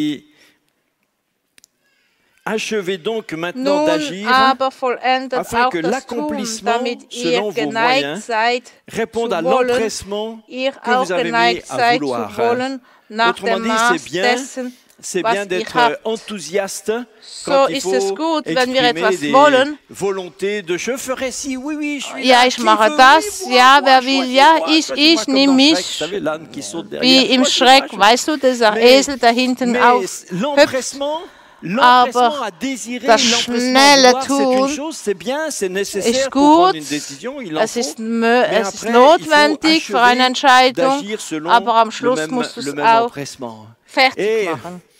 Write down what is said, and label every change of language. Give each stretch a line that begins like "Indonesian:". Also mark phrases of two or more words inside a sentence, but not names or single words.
French: Et il dit Achevez donc maintenant d'agir afin que l'accomplissement selon vos moyens réponde à l'empressement que vous avez mis à vouloir. Autrement dit, c'est bien d'être enthousiaste quand il faut exprimer des volontés de je ferai ci, oui, oui, je suis
German: ja, ich mache das, ja, wer will, ja, ich nehme mich, wie im Schreck, weißt du, dieser Esel da hinten auch hüpft. Aber das schnelle Tun ist gut, es ist notwendig für eine Entscheidung, aber am Schluss musst du es auch fertig machen.